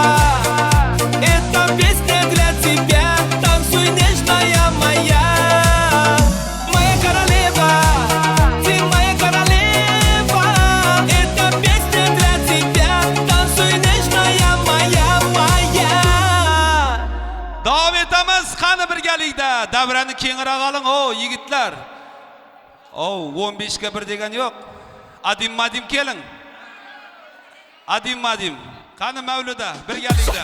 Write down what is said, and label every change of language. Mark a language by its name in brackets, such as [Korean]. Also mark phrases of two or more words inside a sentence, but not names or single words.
[Russian] Эта песня для тебя. Танцуй, нежная моя. Моя королева, ты моя королева. Эта песня для тебя. Танцуй, нежная моя, моя. [Uzbek] Davom etamiz. Qani birgalikda davrani kengroq oling. O yigitlar. O 15 ga 1 degan yo'q. Adim madim keling. Adim madim. Qani Mavluda birgalikda.